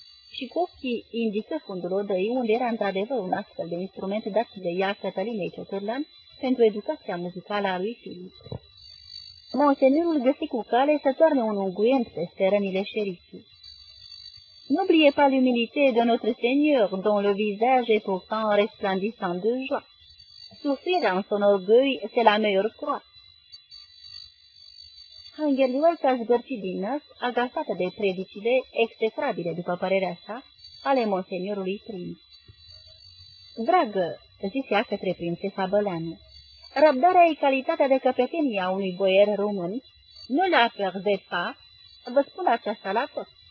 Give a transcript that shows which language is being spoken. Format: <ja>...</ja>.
<ro>Și cu ochii indică fundul odăi unde era într-adevăr un astfel de instrument dat de ea Cătălinei Ciocârlan pentru educația muzicală a lui Filip. Monseniorul găsi cu cale să toarne un unguent peste rănile șericii.</ro> <fr>N'oublie pas l'humilité de notre seigneur, dont le visage est pourtant resplendissant de joie. Souffrir en son orgueil, c'est la meilleure croix.</fr> <ro>Hangerliwalka zgârci din nas, agasată de predicile, execrabile, după părerea sa, ale monseniorului prinț. Dragă, zise ea către prințesa Băleanu, răbdarea e calitatea de căpetenie a unui boier român, nu la fer de fa, vă spun aceasta la tot.</ro>